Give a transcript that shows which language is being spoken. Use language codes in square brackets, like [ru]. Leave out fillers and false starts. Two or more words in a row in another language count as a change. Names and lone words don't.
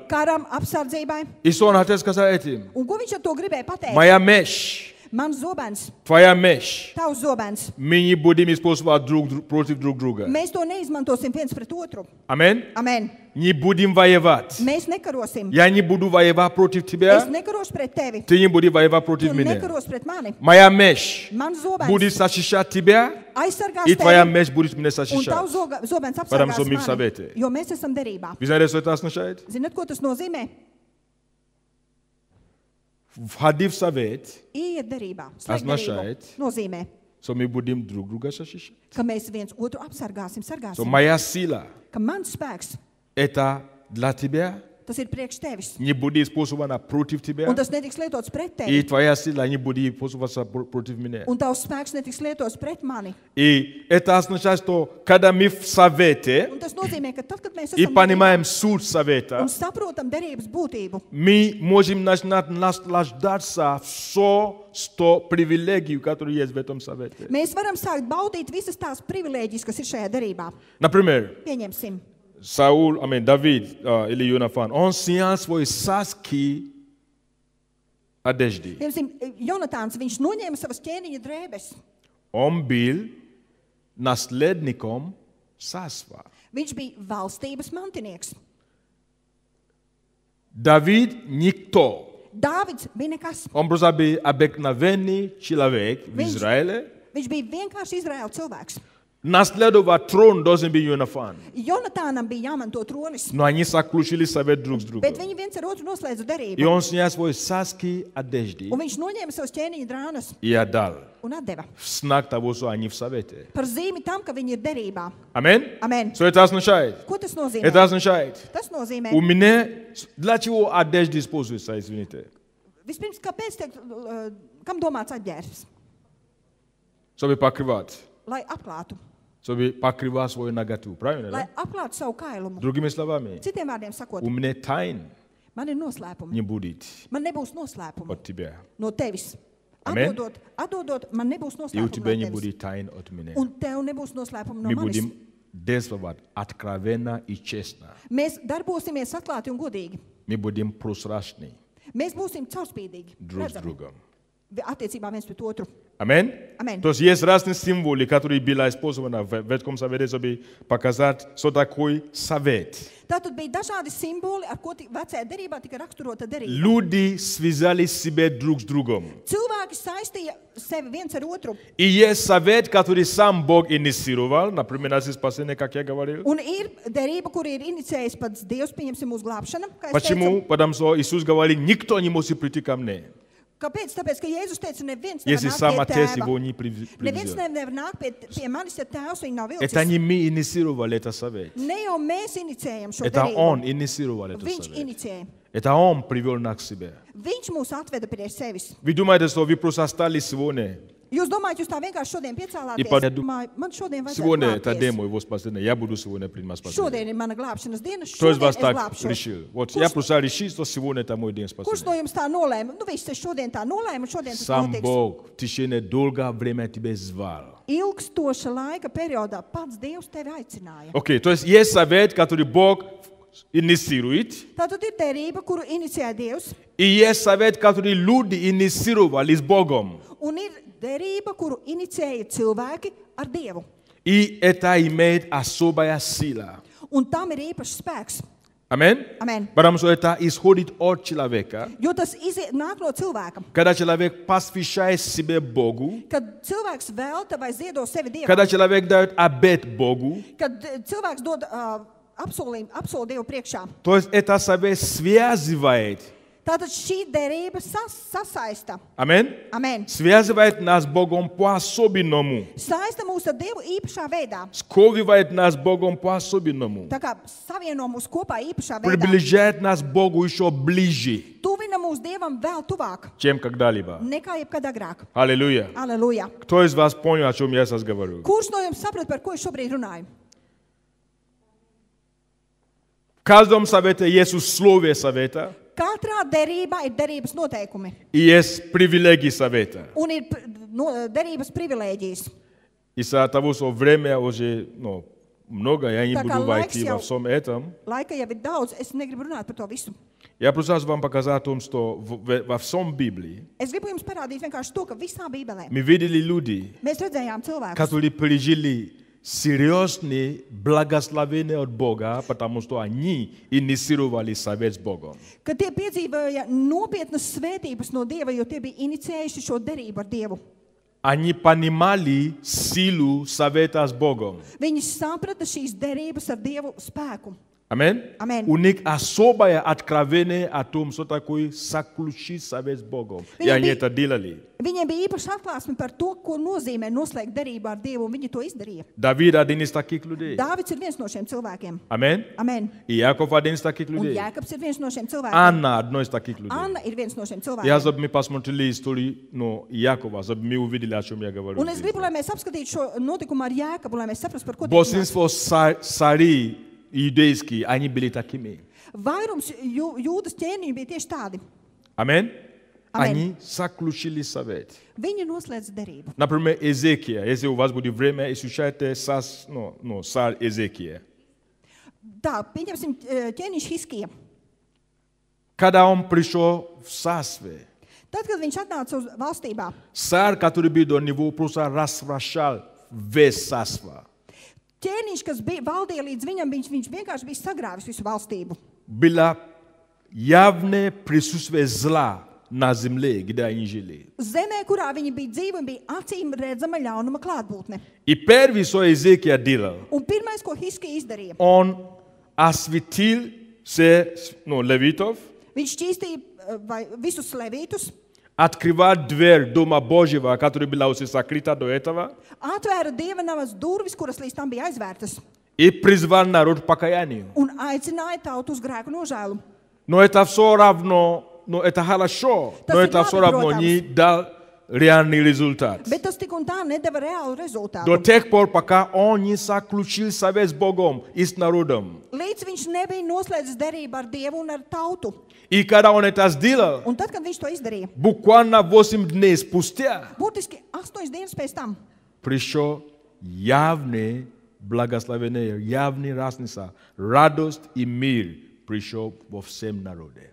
[lv] Karam apsardzībai. [ru] И что он хотел сказать этим? [lv] Un ko viņš ar to gribēja pateikt? [ru] Моя меч, [lv] Mans zobens, [ru] твоя меч. [lv] tavs zobens. [ru] Мы не будем использовать против друг друга. [lv] Mēs to neizmantosim viens pret otru. [ru] Аминь. [lv] Amen. [ru] Не будем воевать. [lv] Mēs nekarosim. [ru] Я не буду воевать против [lv] Es [ru] тебя, [lv] nekarošu pret tevi. [ru] ты не будешь воевать [lv] Tu [ru] против меня. [lv] nekaros pret mani. [ru] Моя меч [lv] Mans zobens [ru] будет защищать тебя, [lv] aizsargās [ru] и твоя [lv] tevi. [ru] меч будет меня [lv] Un [ru] защищать. [lv] tavs zobens Varam apsargās sumīt savietie. mani. Jo mēs esam derībā. [ru] Вы знаете, что это означает? [lv] Zinat, ko tas nozīmē? [ru] Входи в совет, [lv] Iet derībā. Slēgt [ru] Означает. [lv] derību. Nozīmē, [ru] что мы будем друг друга защищать. [lv] ka mēs viens otru apsargāsim, [ru] Что [lv] sargāsim. [ru] моя сила [lv] Ka mans spēks, [ru] это для тебя, [lv] tas ir priekš tevis. [ru] не будет использована против тебя, [lv] Un tas netiks lietots pret [ru] и [lv] tevi. [ru] твоя сила не будет использоваться против меня. [lv] Un tavs spēks netiks lietots pret mani. [ru] И это означает, что когда мы в совете [lv] Un tas nozīmē, ka tad, kad mēs [ru] и [lv] esam derībā [ru] понимаем суть совета, [lv] un saprotam derības būtību, [ru] мы можем начинать наслаждаться все привилегий, которые есть в этом совете. [lv] mēs varam sākt baudīt visas tās privilēģijas, kas ir šajā derībā. [ru] Например, [lv] Pieņemsim. [ru] Давид или Йонафан, он снял свои царские одежды. [lv] Piemēram, Jonatāns, viņš noņēma savas ķēniņa drēbes. [ru] он был наследником царства. [lv] Viņš bija valstības mantinieks. [ru] David nikto. [lv] Dāvids bija nekas. [ru] On просто byl обыкновенный человек в Израиле. [lv] Viņš bija vienkārši Izraēla cilvēks. [ru] Наследовать трон должен быть Йонафан. [lv] Jonatānam bija jāmanto tronis, [ru] Но они заключили совет друг с другом. [lv] bet viņi viens ar otru noslēdza [ru] И [lv] derību. [ru] он снял свои царские одежды [lv] Un viņš noņēma savus ķēniņa drānas [ru] и отдал. [lv] un atdeva. [ru] В знак того, что они в совете. [lv] Par zīmi tam, ka viņi ir derībā. [ru] Аминь? [lv] Amen. [ru] Что это означает? [lv] Ko tas nozīmē? [ru] Это означает, [lv] Tas nozīmē, [ru] у меня, для чего одежды используются, извините? [lv] vispirms, kāpēc tiek, kam domāts apģērbs? [ru] Чтобы покрывать. [lv] Lai apklātu. [ru] Чтобы покрывать свою наготу. Правильно, [lv] Lai [ru] да? [lv] apklātu savu kailumu. [ru] Другими словами, [lv] Citiem vārdiem sakot, [ru] у меня тайн [lv] man ir noslēpumi. [ru] не будет [lv] Man nebūs noslēpumu [ru] от тебя. [lv] no tevis. Amen. Atdodot, man nebūs [ru] И у [lv] noslēpumu [ru] тебя не [lv] no tevis. [ru] будет тайн от меня. [lv] Un tev nebūs noslēpumu no [ru] Мы [lv] manis. [ru] будем действовать откровенно и честно. [lv] Mēs darbosimies atklāti un godīgi. [ru] Мы будем прозрачны [lv] Mēs būsim caurspīdīgi. [ru] друг с [lv] Redzami. [ru] другом. [lv] Attiecībā viens pret otru. [ru] Аминь? [lv] Amen. [ru] То есть есть разные символы, которые были использованы в Ветхом Завете, чтобы показать, что такое совет. [lv] Tātad bija dažādi simboli, ar ko vecajā derībā tika raksturota derība. [ru] Люди связали себя друг с другом. [lv] Cilvēki saistīja sevi viens ar otru. [ru] И есть совет, который сам Бог инициировал, например, наше спасение, как я говорил. [lv] Un ir derība, kur ir inicijējis pats Dievs, pieņemsim uz glābšanu. Kā es [ru] Почему? [lv] teicu. [ru] Потому что Иисус говорил, никто не может прийти ко мне, [lv] Kāpēc? Tāpēc, ka Jēzus teica, neviens [ru] если [lv] nevar [ru] сам [lv] nākt pie [ru] Отец [lv] tēva. [ru] его не [lv] Neviens [ru] приведет. [lv] nevar nākt pie manis, ja tēvs viņu nav [ru] Это [lv] vilcis. [ru] не мы инициировали этот совет. [lv] Ne jau mēs inicijējam šo [ru] Это [lv] derību. [ru] Он инициировал этот [lv] Viņš [ru] совет. [lv] inicijēja. [ru] Это Он привел нас к себе. [lv] Viņš mūs atveda pie sevis. [ru] Вы думаете, что вы просто стали сегодня? [lv] Jūs domājat, jūs tā vienkārši šodien [ru] I [lv] piecēlāties? par- Domāju, man šodien [ru] Сегодня [lv] vajadzētu [ru] это [lv] glābties. [ru] день моего спасения. Я буду сегодня принимать спасение. [lv] Šodien ir mana glābšanas diena, [ru] Кто из [lv] šodien [ru] вас [lv] es [ru] так [lv] glābšos. [ru] решил? Вот я просто решил, что сегодня это мой день [lv] Kurš [ru] спасения. [lv] no jums tā nolēma? Nu, viss, es šodien tā nolēmu, un šodien tas [ru] Сам [lv] notiks. [ru] Бог в течение долгого времени тебя звал. [lv] Ilgstoša laika periodā pats Dievs tevi aicināja. [ru] Окей, то есть есть совет, который Бог инициирует, [lv] Tātad ir derība, kuru inicijē Dievs, [ru] и есть совет, который люди инициировали с Богом. [lv] un ir derība, kuru inicijēja cilvēki ar Dievu. [ru] И это имеет особая сила. [lv] Un tam ir īpašs spēks. [ru] Аминь? [lv] Amen. [ru] Потому что это исходит от человека. [lv] Jo tas nāk no cilvēka. [ru] Когда человек посвящает себе Богу, [lv] Kad cilvēks velta vai ziedo sevi Dievam, [ru] когда человек дает обет Богу, [lv] kad cilvēks dod apsolījumu Dievu priekšā. [ru] то есть это совет связывает. [lv] Tātad šī derība sasaista. [ru] Аминь? [lv] Amen. [ru] Связывает нас с Богом по-особенному. [lv] Saista mūs ar Dievu īpašā veidā. [ru] Сковывает нас с Богом по-особенному. [lv] Tā kā savieno mūs kopā īpašā veidā. [ru] Приближает нас к Богу еще ближе, [lv] Tuvina mūs Dievam vēl tuvāk [ru] чем когда-либо. [lv] nekā jebkad agrāk. [ru] Аллилуйя. [lv] Aleluja. [ru] Кто из вас понял, о чем я сейчас говорю? [lv] Kurš no jums saprot, par ko es šobrīd runāju? [ru] В каждом совете есть условия совета [lv] Katrā derībā ir derības noteikumi [ru] и есть привилегии совета. [lv] un ir derības privilēģijas. [ru] Из-за того, что время уже много, я не Так, буду а войти лайкс во [lv] jau- [ru] всем этом. [lv] Laika jau ir daudz, es negribu runāt par to visu. [ru] Я просто хочу вам показать о том, что во всем Библии [lv] Es gribu jums parādīt vienkārši to, ka visā Bībelē [ru] мы видели люди, [lv] mēs redzējām cilvēkus, [ru] которые пережили серьезные благословения от Бога, потому что они инициировали совет с Богом. [lv] ka tie piedzīvoja nopietnas svētības no Dieva, jo tie bija inicijējuši šo derību ar Dievu. [ru] Они понимали силу совета с Богом. [lv] Viņi saprata šīs derības ar Dievu spēku. [ru] Аминь. [lv] Amen. [ru] У них особое откровение о том, что такое заключить совет с Богом. И [lv] Viņi [ru] они [lv] bija- [ru] это делали. [lv] Viņiem bija īpaša atklāsme par to, ko nozīmē noslēgt derību ar Dievu, un viņi to izdarīja. [ru] Давид один из таких людей. [lv] Dāvids ir viens no šiem cilvēkiem. [ru] Аминь. [lv] Amen. [ru] И Яков один из таких [lv] Un [ru] людей. [lv] Jēkabs ir viens no šiem cilvēkiem. [ru] Анна одно из таких людей. [lv] Anna ir viens no šiem [ru] Я, [lv] cilvēkiem. [ru] чтобы мы посмотрели историю Якова, чтобы мы увидели, о чем я говорю. [lv] Un es gribu, lai mēs apskatītu šo notikumu ar Jēkabu, lai mēs saprastu, par ko tas ir. [ru] Большинство царей иудейские, они были такими. [lv] Vairums jūdas ķēniņu bija tieši tādi. [ru] Аминь. [lv] Amen. [ru] Они заключили совет. [lv] Viņi noslēdz derību. [ru] Например, Эзекия. Если у вас будет время, изучайте царь Эзекия. [lv] Tā, pieņemsim ķēniņš Hiskija. [ru] Когда он пришел в царстве, [lv] Tad, kad viņš atnāca uz valstībā, [ru] царь, который был до него, просто развращал весь царство. [lv] ķēniņš, kas bija valdīja līdz viņam, viņš vienkārši bija sagrāvis visu valstību. [ru] Было явное присутствие зла на земле, где они жили. [lv] Zemē, kurā viņi bija dzīvi, bija acīm redzama ļaunuma klātbūtne. [ru] И первый, что Иезекия делал, [lv] Un pirmais, ko Hiskija izdarīja, [ru] он осветил все левитов, [lv] viņš šķīstīja visus levītus, [ru] открывал дверь Дома Божьего, которая была уже закрыта до этого, [lv] atvēra dieva navas durvis, kuras līdz tam bija aizvērtas, [ru] и призвал народ к покаянию. [lv] un aicināja tautu uz grēku nožēlu. [ru] Но это все равно, но это хорошо, но [lv] Tas ir [ru] это все [lv] labi, [ru] равно [lv] protams. [ru] не дал реальный результат. [lv] Bet tas tik un tā nedeva reālu [ru] До [lv] rezultātu. [ru] тех пор, пока он не заключил совет с Богом и с народом. [lv] Līdz viņš nebija noslēdzis derību ar Dievu un ar tautu. [ru] И когда он это сделал, [lv] Un tad, kad viņš to izdarīja, [ru] буквально 8 дней спустя [lv] burtiski 8 dienas pēc tam, [ru] пришло явное благословение, явная разница, радость и мир пришел во всем народе.